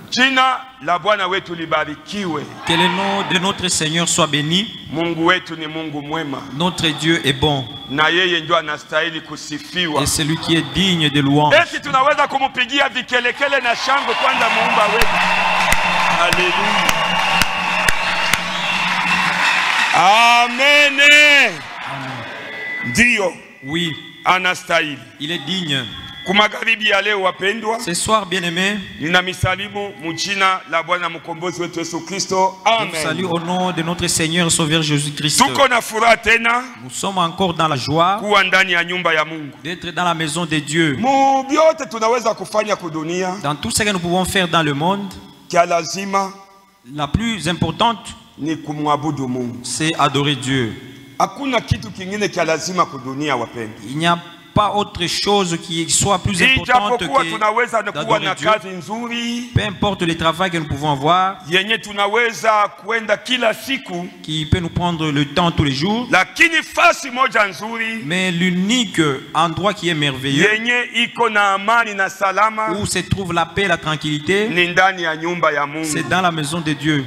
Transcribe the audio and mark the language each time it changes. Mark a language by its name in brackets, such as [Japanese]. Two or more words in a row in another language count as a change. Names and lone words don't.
[Swahili] Jina la Bwana wetu libarikiwe. [French] Que le nom de notre Seigneur soit béni. [Swahili] Mungu wetu ni Mungu mwema. [French] Notre Dieu est bon. [Swahili] Na yeye ndio anastahili kusifiwa. [French] Et celui qui est digne de louange. [Swahili] Eti tunaweza kumupigia vikelekele na shangwe kwanza muumba wetu. Haleluya. Amen. Ndio. [French] Oui. [Swahili] Anastahili. [French] Il est digne. [Swahili] Kumagaribi ya leo wapendwa. [French] Ce soir bien-aimés. [Swahili] Nina misalimu mujina la Bwana mkombozi wetu Yesu Kristo. Amen. [French] Je salue au nom de notre Seigneur et Sauveur Jésus-Christ. [Swahili] Tuko na furaha tena. [French] Nous sommes encore dans la joie [Swahili] kuwa ndani ya nyumba ya Mungu. [French] D'être dans la maison de Dieu. [Swahili] Mu byote tunaweza kufanya kudunia. [French] Dans tout ce que nous pouvons faire dans le monde. [Swahili] Kia lazima. [French] La plus importante. [Swahili] Ni kumwabudu Mungu. [French] C'est adorer Dieu. [Swahili] Hakuna kitu kingine kia lazima kudunia wapendwa. [French] Il n'y a pas autre chose qui soit plus importante que d'adorer Dieu. Peu importe le travail que nous pouvons avoir, qui peut nous prendre le temps tous les jours, mais l'unique endroit qui est merveilleux, où se trouve la paix et la tranquillité, c'est dans la maison de Dieu.